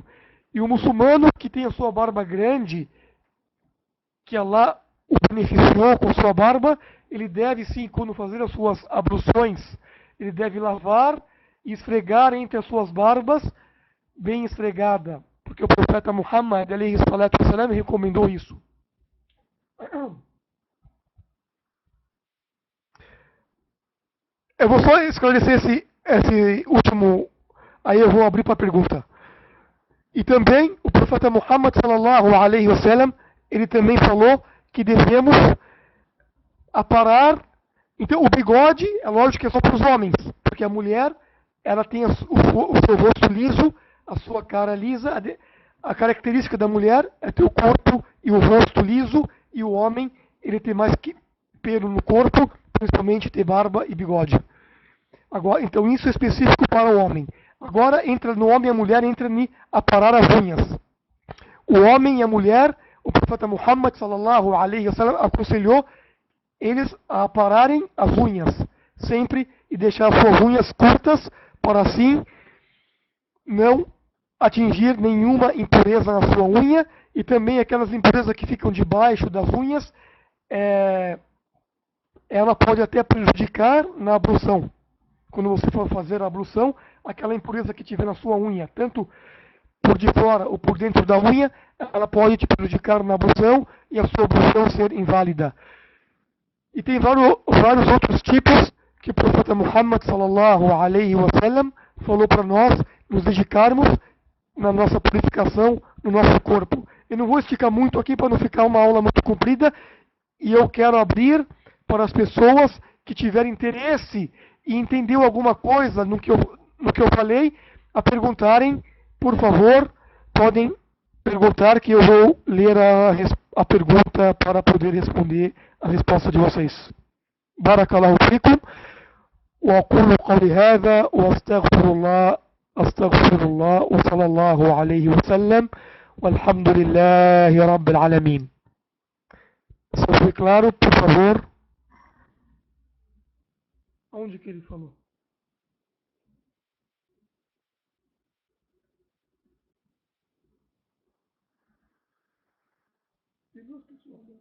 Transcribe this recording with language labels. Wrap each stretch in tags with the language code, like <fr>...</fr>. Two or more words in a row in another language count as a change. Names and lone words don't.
<pt>E o muçulmano que tem a sua barba grande, que Allah o beneficiou com sua barba, ele deve sim, quando fazer as suas abluções, ele deve lavar e esfregar entre as suas barbas, bem esfregada, porque o profeta Muhammad,</pt> <ar>عليه الصلاة والسلام,</ar> <pt>recomendou isso. Eu vou só esclarecer esse último, aí eu vou abrir para a pergunta. E também o profeta Muhammad</pt> <ar>صلى الله عليه وسلم,</ar> <pt>ele também falou que devemos aparar. Então o bigode, é lógico que é só para os homens, porque a mulher, ela tem o seu rosto liso, a sua cara lisa. A característica da mulher é ter o corpo e o rosto liso, e o homem, ele tem mais pelo no corpo, principalmente ter barba e bigode. Agora, então isso é específico para o homem. Agora entra no homem e a mulher, entra em aparar as unhas. O homem e a mulher, o profeta Muhammad</pt> <ar>صلى الله عليه وسلم</ar> <pt>aconselhou eles a apararem as unhas sempre e deixar as suas unhas curtas para assim não atingir nenhuma impureza na sua unha, e também aquelas impurezas que ficam debaixo das unhas, ela pode até prejudicar na ablução. Quando você for fazer a ablução, aquela impureza que tiver na sua unha, tanto por de fora ou por dentro da unha, ela pode te prejudicar na ablução e a sua ablução ser inválida. E tem vários outros tipos que o profeta Muhammad</pt> <ar>صلى الله عليه وسلم</ar> <pt>falou para nós nos dedicarmos na nossa purificação, no nosso corpo. Eu não vou esticar muito aqui para não ficar uma aula muito comprida, e eu quero abrir para as pessoas que tiverem interesse e entendeu alguma coisa no que eu falei, a perguntarem, por favor, podem perguntar que eu vou ler a pergunta para poder responder a resposta de vocês.</pt> <ar>بارك الله فيكم، وأقول قولي هذا، وأستغفر الله، وصلى الله عليه وسلم، والحمد لله رب العالمين.</ar> <pt>Se foi claro, por favor. Onde que ele falou? Tem duas pessoas.</pt>